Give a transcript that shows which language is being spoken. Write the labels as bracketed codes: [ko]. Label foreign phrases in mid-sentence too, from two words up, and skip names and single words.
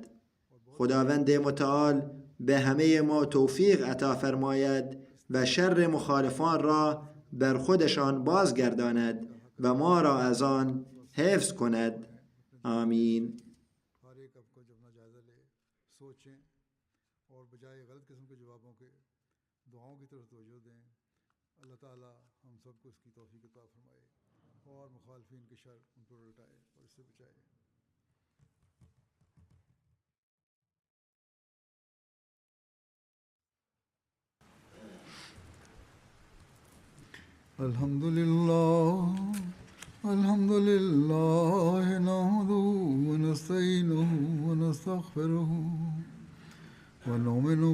[fa] خداوند متعال به همه ما توفیق عطا فرماید و شر مخالفان را بر خودشان بازگرداند و ما را از آن حفظ کند. آمین. [ur] اور بجائے غلط قسم کے جوابوں کے دعاؤں کی طرف توجہ دیں. اللہ تعالیٰ ہم سب کو اس کی توفیق عطا فرمائے اور مخالفین کے شر ان پر الٹائے اور اس سے بچائے. [ar] الحمد لله نحمده ونستعينه ونستغفره ونؤمن